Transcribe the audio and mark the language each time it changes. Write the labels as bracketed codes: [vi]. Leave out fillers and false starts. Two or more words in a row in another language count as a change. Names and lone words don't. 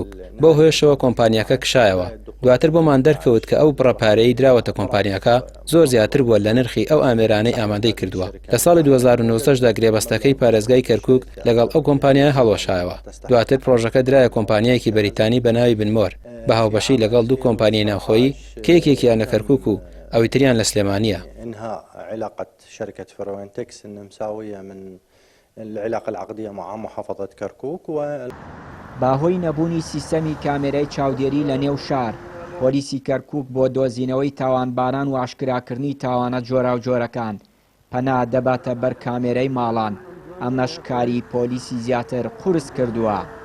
[ckb] بۆ هۆیشەوە کۆمپانیاکە کشایەوە. دواتر بۆمان دەرکەوت کە ئەو بڕەپارەی دراوەتە کۆمپانیاکە زۆر زیاتر بووە لە نرخی ئەو ئامێرانەی ئامادەی کردووە. لە ساڵی 2009دا گرێبەستەکەی پارێزگای کەرکووک لەگەڵ ئەو کۆمپانیای هەڵۆشایەوە. دواتر پرۆژەکە درایە کۆمپانیایەکی بەریتانی بە ناوی بنمۆر بە هاوبەشی لەگەڵ دوو کۆمپانیای ناوخۆیی کە یەکێکیان لە کەرکووک و ئەوی تریان لە سلێمانیە. [ar] علاقة شركة فروينتكس النمساوية من العلاقة العقدية مع محافظة كركوك [ckb] باهۆی نەبوونی سیستەمی کامێرەی چاودێری لە نێو شار، پۆلیسی کەرکووک بۆ دۆزینەوەی تاوانباران و ئاشکراکردنی تاوانە جۆرا و جۆرەکان پەنا دەباتە بەر کامێرەی ماڵان. ئەمەش کاری پۆلیسی زیاتر قورس کردووە.